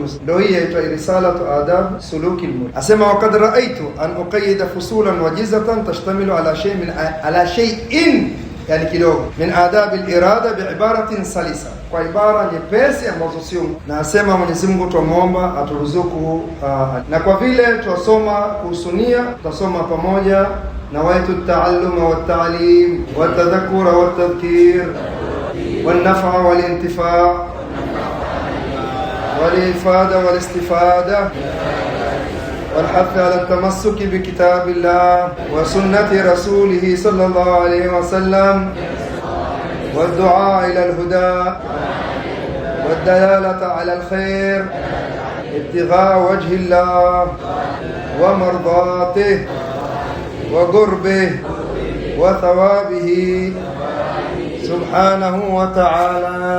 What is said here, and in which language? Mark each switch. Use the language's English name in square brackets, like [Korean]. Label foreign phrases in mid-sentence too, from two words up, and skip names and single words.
[Swahili] Ndio hii inaitwa risalatu adab suluki al-murid. Asema [Arabic] وقد رأيت أن أقيد فصولا وجيزة تشتمل على شيء, [Swahili] yani kidogo [Arabic] من آداب الإرادة بعبارة سلسة, [Swahili] kwa ibara nyepesi ambazo sio. Na asema Mwenyezi Mungu tumuomba aturuzuku, na kwa vile tuwasoma kuhusu nia, tutasoma pamoja nawaitu [Arabic] التعلم والتعليم والتذكر والتذكير [Swahili] والنفع [Arabic] والانتفاع والإفادة والاستفادة والحث على التمسك بكتاب الله وسنة رسوله صلى الله عليه وسلم والدعاء إلى الهدى والدلالة على الخير ابتغاء وجه الله ومرضاته وقربه وثوابه سبحانه وتعالى.